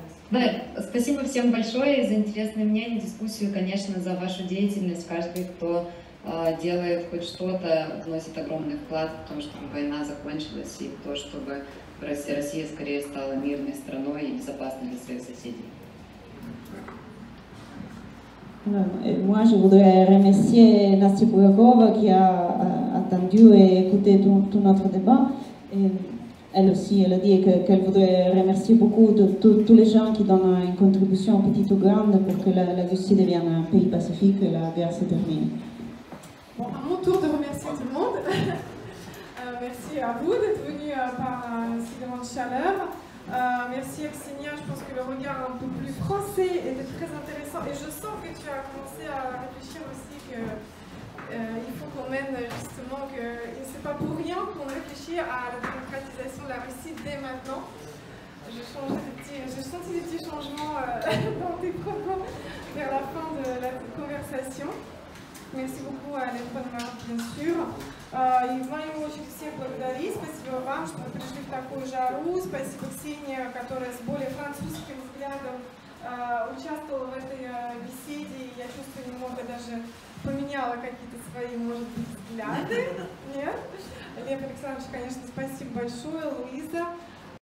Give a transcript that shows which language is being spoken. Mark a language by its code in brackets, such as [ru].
[ru] Да, спасибо всем большое за интересное мнение, дискуссию, конечно, за вашу деятельность. Каждый, кто делает хоть что-то, вносит огромный вклад в то, чтобы война закончилась, и в то, чтобы Россия скорее стала мирной страной и безопасной для своих соседей. [fr] Moi, je voudrais remercier Nastia Burakova qui a attendu et écouté tout notre débat. Et elle aussi, elle a dit qu'elle voudrait remercier beaucoup de tous les gens qui donnent une contribution petite ou grande pour que la Russie devienne un pays pacifique et la guerre se termine. Bon, à mon tour de remercier tout le monde. Merci à vous d'être venus par si grande chaleur. Merci Aksenia, je pense que le regard un peu plus français était très intéressant, et je sens que tu as commencé à réfléchir aussi qu'il faut qu'on mène justement, c'est pas pour rien qu'on réfléchit à la démocratisation de la Russie dès maintenant. J'ai senti des petits changements dans tes propos vers la fin de la conversation. Merci beaucoup à Лев Пономарев, bien sûr. [ru] И в мою очередь всех благодарить. Спасибо вам, что вы пришли в такую жару. Спасибо Ксении, которая с более французским взглядом участвовала в этой беседе. И я чувствую, немного даже поменяла какие-то свои, может быть, взгляды. Нет? Лев Александрович, конечно, спасибо большое. Луиза.